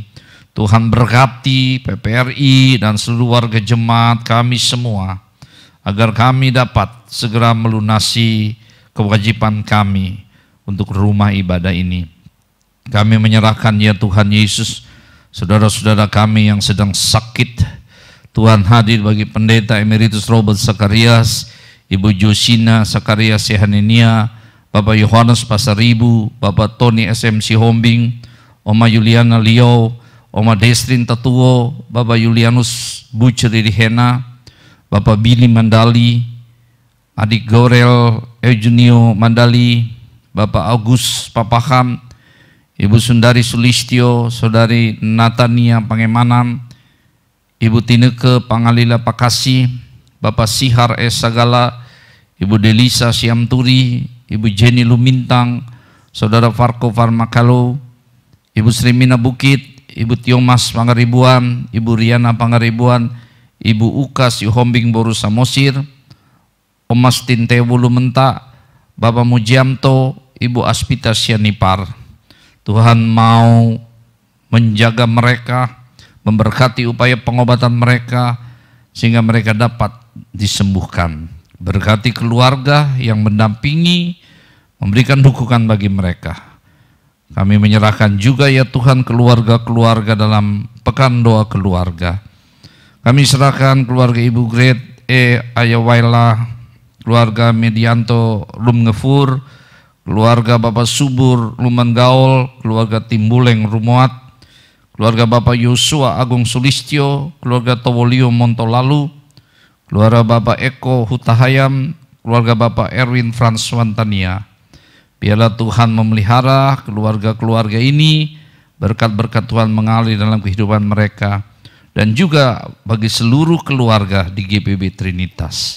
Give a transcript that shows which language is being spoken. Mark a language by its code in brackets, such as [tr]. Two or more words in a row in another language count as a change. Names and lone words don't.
[id] Tuhan berkati PPRI dan seluruh warga jemaat kami semua, agar kami dapat segera melunasi kewajiban kami untuk rumah ibadah ini. Kami menyerahkan ya Tuhan Yesus, saudara-saudara kami yang sedang sakit. Tuhan hadir bagi pendeta Emeritus Robert Zakarias, Ibu Josina Zakarias Sehanenia, Bapak Yohanes Pasaribu, Bapak Tony SMC Hombing, Oma Juliana Liao, Oma Destrin Tatuo, Bapak Julianus Buceri Hena, Bapak Billy Mandali, Adik Gorel Eugenio Mandali, Bapak Agus Papaham, Ibu Sundari Sulistyo, Saudari Natania Pangemanan, Ibu Tineke Pangalila Pakasi, Bapak Sihar S. Sagala, Ibu Delisa Siamturi, Ibu Jenny Lumintang, Saudara Farko Farmakalo, Ibu Srimina Bukit, Ibu Tiomas Pangaribuan, Ibu Riana Pangaribuan, Ibu Ukas Yuhombing Boru Samosir, Omas Tintewulu Menta, Bapak Mujiamto, Ibu Aspita Sianipar. Tuhan mau menjaga mereka, memberkati upaya pengobatan mereka, sehingga mereka dapat disembuhkan. Berkati keluarga yang mendampingi, memberikan dukungan bagi mereka. Kami menyerahkan juga ya Tuhan keluarga-keluarga dalam pekan doa keluarga. Kami serahkan keluarga Ibu Gret Ayawaila, keluarga Medianto Lumngefur, keluarga Bapak Subur Luman Gaul, keluarga Timbuleng Rumuat, keluarga Bapak Yosua Agung Sulistyo, keluarga Towolio Montolalu, keluarga Bapak Eko Hutahayam, keluarga Bapak Erwin Franswantania. Biarlah Tuhan memelihara keluarga-keluarga ini, berkat-berkat Tuhan mengalir dalam kehidupan mereka, dan juga bagi seluruh keluarga di GPB Trinitas.